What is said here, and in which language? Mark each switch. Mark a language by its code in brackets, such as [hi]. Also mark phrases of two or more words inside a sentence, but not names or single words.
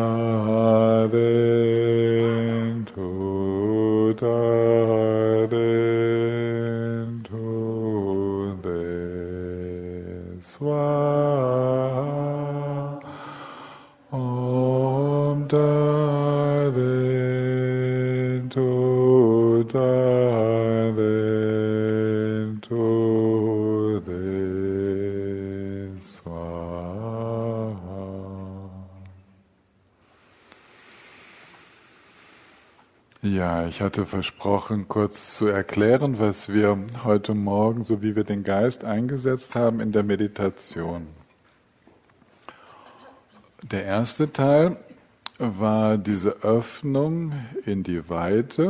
[sa] Taden Tu Taden Tu Swaha Om Taden Tu Taden Tu Swaha. [de] Ja, ich hatte versprochen, kurz zu erklären, was wir heute Morgen, so wie wir den Geist eingesetzt haben in der Meditation. Der erste Teil war diese Öffnung in die Weite.